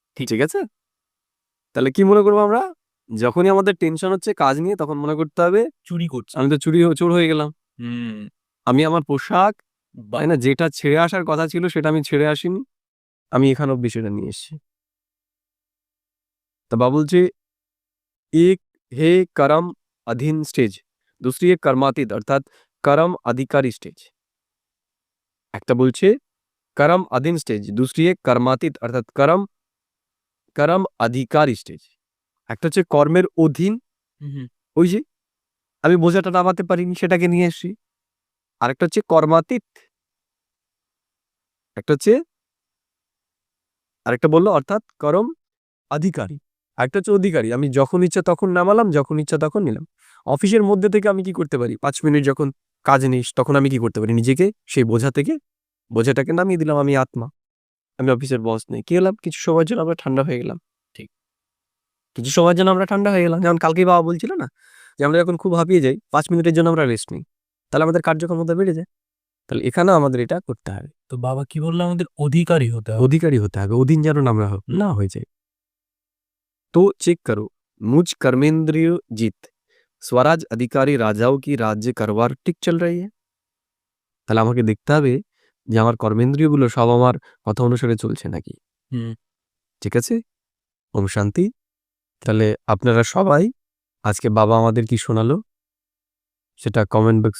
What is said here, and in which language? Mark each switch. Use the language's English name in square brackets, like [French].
[Bangla] ঠিক আছে? তাহলে কি মনে করবো আমরা? যখনই আমাদের টেনশন হচ্ছে কাজ নিয়ে তখন মনে করতে হবে চুরি করছি। আমি তো চোর হয়ে গেলাম। আমি আমার পোশাক তাই না যেটা ছেড়ে আসার কথা ছিল সেটা আমি ছেড়ে আসিনি, আমি এখানে অব্দি সেটা নিয়ে এসেছি। তা বাবা বলছে [Hindi] एक है कर्म अधीन स्टेज, दूसरी है कर्मातीत अर्थात कर्म अधिकारी स्टेज। [Bangla] একটা বলছে [Hindi] कर्म अधीन स्टेज, दूसरी है कर्मातीत अर्थात कर्म अधिकारी स्टेज। [Bangla] একটা হচ্ছে কর্মের অধীন, ওই যে আমি বোঝাটা নামাতে পারিনি সেটাকে নিয়ে এসেছি। আরেকটা হচ্ছে কর্মাতীত, আরেকটা বললো অর্থাৎ করম অধিকারী, আরেকটা হচ্ছে অধিকারী। আমি যখন ইচ্ছা তখন নামালাম, যখন ইচ্ছা তখন নিলাম। অফিসের মধ্যে থেকে আমি কি করতে পারি, 5 মিনিট যখন কাজ নিস তখন আমি কি করতে পারি, নিজেকে সেই বোঝাটাকে নামিয়ে দিলাম। আমি আত্মা, আমি অফিসের বস নেই। কি হলাম? কিছু সময়ের জন্য আমরা ঠান্ডা হয়ে গেলাম। ঠিক, কিছু সময়ের জন্য আমরা ঠান্ডা হয়ে গেলাম। যেমন কালকেই বাবা বলছিল না যে আমরা যখন খুব হাঁপিয়ে যাই 5 মিনিটের জন্য আমরা রেস্ট নিই, তাহলে আমাদের কার্যক্ষমতা বেড়ে যায়। তাহলে এখানেও আমাদের এটা করতে হবে। তো বাবা কি বললো? আমাদের অধিকারী হতে হবে। অধিকারী হতে হবে, অধীন যেন আমরা না হয়ে যাই। [Hindi] तो चेक करो मुझ कर्मेंद्रिय जीत स्वराज अधिकारी राजाओं की राज्य करवार [Bangla] ঠিক [Hindi] চল रही है। [Bangla] তাহলে আমাকে দেখতে হবে যে আমার কর্মেন্দ্রিয়গুলো সব আমার কথা অনুসারে চলছে নাকি। ঠিক আছে? ওম শান্তি। তাহলে আপনারা সবাই আজকে বাবা আমাদের কি শোনালো সেটা কমেন্ট বক্সে কমেন্ট করে দেবেন। সকলকে